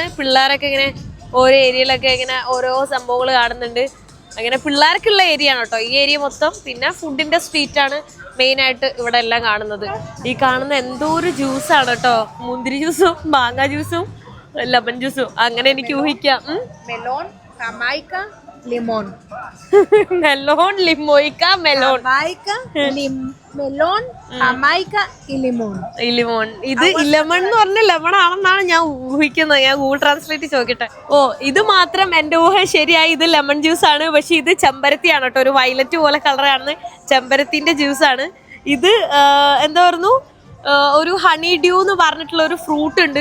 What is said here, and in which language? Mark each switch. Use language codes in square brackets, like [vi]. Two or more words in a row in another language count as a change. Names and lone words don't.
[ml] പിള്ളേരൊക്കെ ഇങ്ങനെ ഓരോ ഏരിയയിലൊക്കെ ഇങ്ങനെ ഓരോ സംഭവങ്ങൾ കാണുന്നുണ്ട്. അങ്ങനെ പിള്ളേർക്കുള്ള ഏരിയ ആണ് കേട്ടോ ഈ ഏരിയ മൊത്തം. പിന്നെ ഫുഡിന്റെ സ്ട്രീറ്റ് ആണ് മെയിൻ ആയിട്ട് ഇവിടെ എല്ലാം കാണുന്നത്. ഈ കാണുന്ന എന്തോ ഒരു ജ്യൂസാണ് കേട്ടോ. മുന്തിരി ജ്യൂസും മാങ്ങ ജ്യൂസും ലെമൺ ജ്യൂസും അങ്ങനെ എനിക്ക് ഊഹിക്കാം. [es] melón, jamaica, limón. melón, limoica, melón. Jamaica, melón, jamaica y limón. [ml] ലിമോൺ. ഇത് ലെമൺ എന്ന് പറഞ്ഞ ലെമൺ ആണെന്നാണ് ഞാൻ ഊഹിക്കുന്നത്. ഞാൻ ഗൂഗിൾ ട്രാൻസ്ലേറ്റ് ചോദിക്കട്ടെ. ഓ ഇത് മാത്രം എന്റെ ഊഹ ശരിയായി. ഇത് [en] lemon juice [ml] ആണ്. പക്ഷെ ഇത് ചെമ്പരത്തിയാണ് കേട്ടോ. ഒരു വയലറ്റ് പോലെ കളറാണ്. ചെമ്പരത്തിന്റെ ജ്യൂസാണ് ഇത്. എന്താ പറഞ്ഞു, ഒരു [en] honey dew [ml] എന്ന് പറഞ്ഞിട്ടുള്ള ഒരു ഫ്രൂട്ട് ഉണ്ട്.